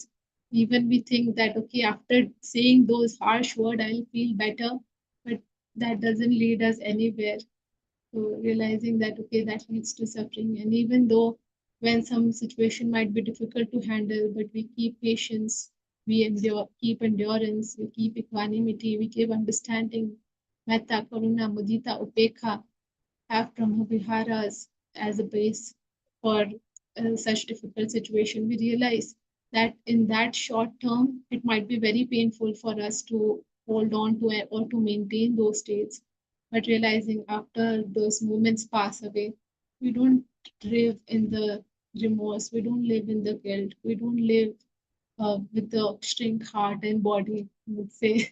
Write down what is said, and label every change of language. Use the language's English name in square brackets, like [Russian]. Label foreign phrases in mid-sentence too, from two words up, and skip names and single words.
[English] Even we think that okay, after saying those harsh words I'll feel better, but that doesn't lead us anywhere. So realizing that okay, that leads to suffering. And even though when some situation might be difficult to handle, but we keep patience, we keep endurance, we keep equanimity, we keep understanding, [Pali] metta, karuna, mudita, upekha, [English] have [Pali] Brahma Viharas [English] as a base for such difficult situation, we realize that in that short term, it might be very painful for us to hold on to it or to maintain those states. But realizing after those moments pass away, we don't live in the remorse, we don't live in the guilt, we don't live with the shrink heart and body, I would say.